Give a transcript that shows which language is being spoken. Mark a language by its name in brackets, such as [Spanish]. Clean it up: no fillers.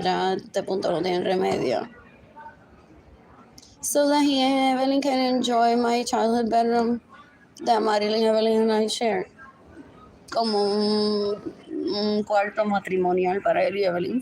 [Spanish] Ya a este punto no tiene remedio. [English] So that he and Evelyn can enjoy my childhood bedroom that Marilyn, Evelyn and I share. [Spanish] Como un cuarto matrimonial para él y Evelyn.